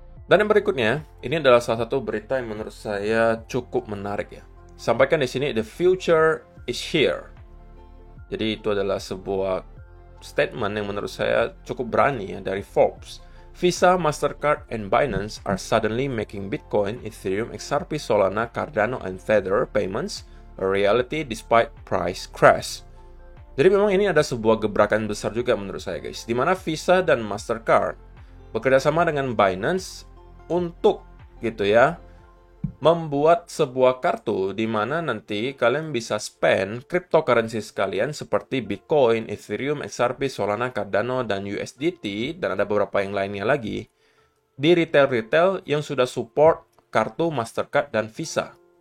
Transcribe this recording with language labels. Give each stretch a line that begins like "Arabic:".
Indonesian: Dan yang berikutnya, ini adalah salah satu berita yang menurut saya cukup menarik ya. Sampaikan di sini,
English: the future is here.
Indonesian: Jadi itu adalah sebuah statement yang menurut saya cukup berani ya dari Forbes.
English: Visa, Mastercard, and Binance are suddenly making Bitcoin, Ethereum, XRP, Solana, Cardano, and Tether payments a reality despite price crash.
Indonesian: Jadi memang ini ada sebuah gebrakan besar juga menurut saya guys, di mana Visa dan Mastercard bekerjasama dengan Binance untuk gitu ya membuat sebuah kartu di mana nanti kalian bisa spend cryptocurrency sekalian seperti Bitcoin, Ethereum, XRP, Solana, Cardano, dan USDT, dan ada beberapa yang lainnya lagi di retail-retail yang sudah support kartu Mastercard dan Visa.